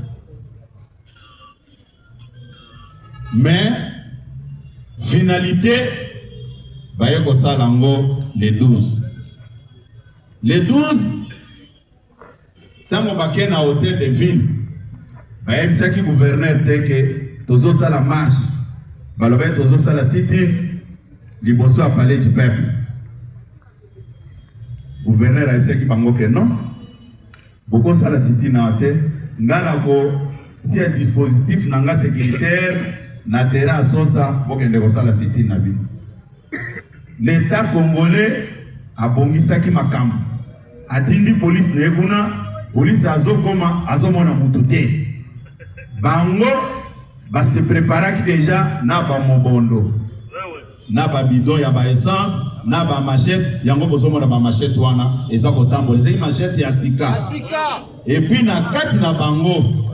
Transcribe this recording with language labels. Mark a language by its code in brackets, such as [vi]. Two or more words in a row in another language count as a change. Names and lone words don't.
[fr] Mais finalité [ln] bayoko salango le 12. Le 12 tango bakena na [fr] hôtel de ville [ln] bayebisaki gouverneur teke tozo sala marche balobe tozo sala sit-in liboso a [fr] palais du peuple. [ln] Gouverneur ayebisaki bango ke non boko sala sit-in na hôtel ngana ko si [fr] un dispositif [ln] nanga sécuritaire na terrain sosa bokende ko sala sit-in na bino. [fr] L'État congolais [ln] a bongisaki makambo atindi police nekuna police azokoma azomona mututé bango ba se préparaki déjà na ba mobondo na ba bidon ya ba essence na ba machette yango bozomona ba machette wana eza kotambola eza machette ya sika [fr] et puis [ln] na kati na bango